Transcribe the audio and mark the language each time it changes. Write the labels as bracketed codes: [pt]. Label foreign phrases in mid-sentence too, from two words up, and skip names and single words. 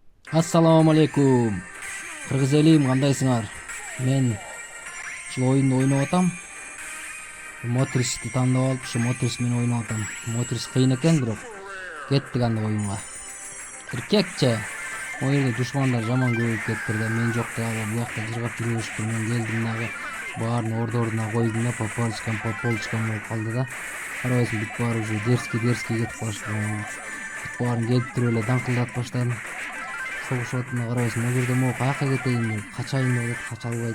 [ar] السلام عليكم. [ky] Кыргыз элим кандайсыңар? Мен шу оюнда ойноп атам. Мотристи тандап алып шу Мотрис мен ойноп атам. Мотрис кыйын экен бирок кеттик анда оюнга. Эркекче. О жерде душмандар жаман көбөйүп кетти да мен жок да буякта жыргап жүрүшүптүр. Мен келдим дагы баарын ордордуна койдум да [ru] по полочкам [ky] болуп калды да. Карабайсың бүт баары уже дерзкий кетип калышты. Бүт баарын келип туруп эле даңкылдатып баштадым. [kk] Соғышып атына қарайсың, ол жерде [ky] могу каяка кетейин деп качайын деп кача албайт.